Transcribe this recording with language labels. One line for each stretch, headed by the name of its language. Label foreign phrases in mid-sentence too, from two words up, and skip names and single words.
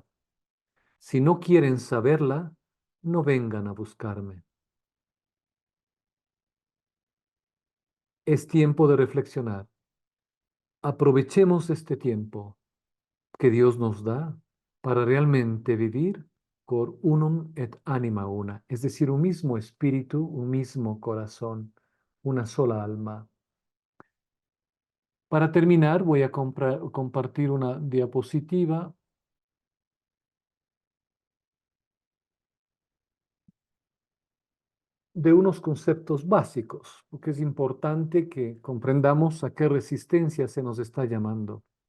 Spanish: Si no quieren saberla, no vengan a buscarme. Es tiempo de reflexionar. Aprovechemos este tiempo que Dios nos da para realmente vivir por
Latin: unum et anima una,
Spanish: es decir, un mismo espíritu, un mismo corazón, una sola alma. Para terminar, voy a compartir una diapositiva de unos conceptos básicos, porque es importante que comprendamos a qué resistencia se nos está llamando.